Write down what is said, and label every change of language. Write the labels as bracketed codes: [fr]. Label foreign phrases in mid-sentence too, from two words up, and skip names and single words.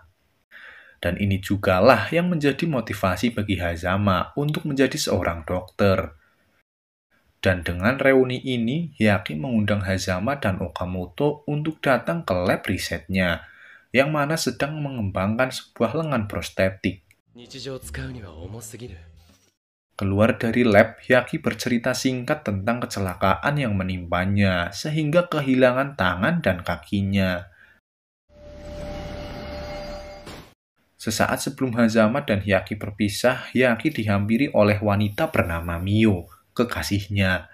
[id] Dan ini jugalah yang menjadi motivasi bagi Hazama untuk menjadi seorang dokter. Dan dengan reuni ini, Hyaki mengundang Hazama dan Okamoto untuk datang ke lab risetnya, yang mana sedang mengembangkan sebuah lengan prostetik. [ja] 日常使うには重すぎる。 [id] Keluar dari lab, Hyaki bercerita singkat tentang kecelakaan yang menimpanya, sehingga kehilangan tangan dan kakinya. Sesaat sebelum Hazama dan Hyaki berpisah, Hyaki dihampiri oleh wanita bernama Mio, kekasihnya.